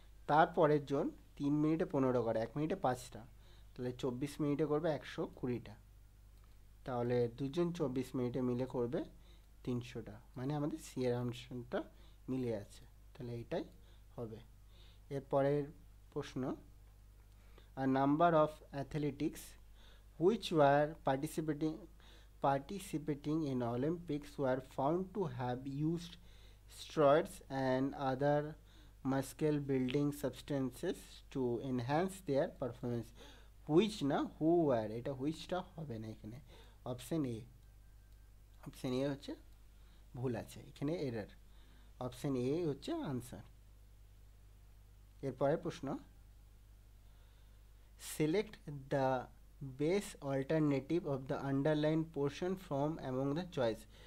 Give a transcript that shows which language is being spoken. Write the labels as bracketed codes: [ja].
[bn] তারপরের জন 3 মিনিটে 15 করে, 1 মিনিটে 5টা, তাহলে 24 মিনিটে করবে 120টা, তাহলে দুজন 24 মিনিটে মিলে করবে 300টা, মানে আমাদের সি এর অপশনটা মিলে আছে, তাহলে এইটাই হবে। এরপরের প্রশ্ন, [en] a number of athletics which were participating in Olympics were found to have used steroids and other muscle building substances to enhance their performance. [bn] Which না হু ওয়ার, এটা হুইচটা হবে না এখানে, অপশান এ, অপশান এ হচ্ছে ভুল আছে, এখানে error, option A হচ্ছে আনসার। এরপরে প্রশ্ন, select the best alternative of the underline portion from among the choice.